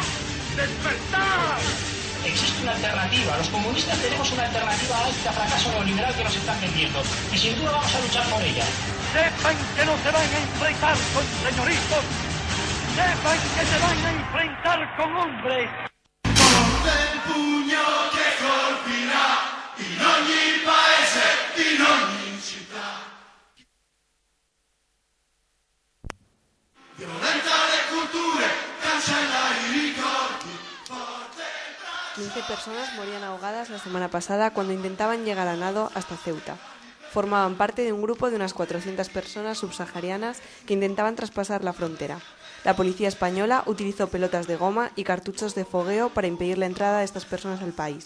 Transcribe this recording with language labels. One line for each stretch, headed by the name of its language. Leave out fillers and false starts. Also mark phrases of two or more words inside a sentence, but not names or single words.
Spanish: ¡Despertar! Existe una alternativa. Los comunistas tenemos una alternativa a este fracaso neoliberal que nos están vendiendo. Y sin duda vamos a luchar por ella. Sepan que no se van a enfrentar con señoritos. Sepan que se van a enfrentar con hombres.
Italian: Forte il pugno che colpirà in ogni paese, in ogni città. Violenta le culture, cancella i ricordi.
Spanish: 15 personas morían ahogadas la semana pasada cuando intentaban llegar a nado hasta Ceuta. Formaban parte de un grupo de unas 400 personas subsaharianas que intentaban traspasar la frontera. La policía española utilizó pelotas de goma y cartuchos de fogueo para impedir la entrada de estas personas al país.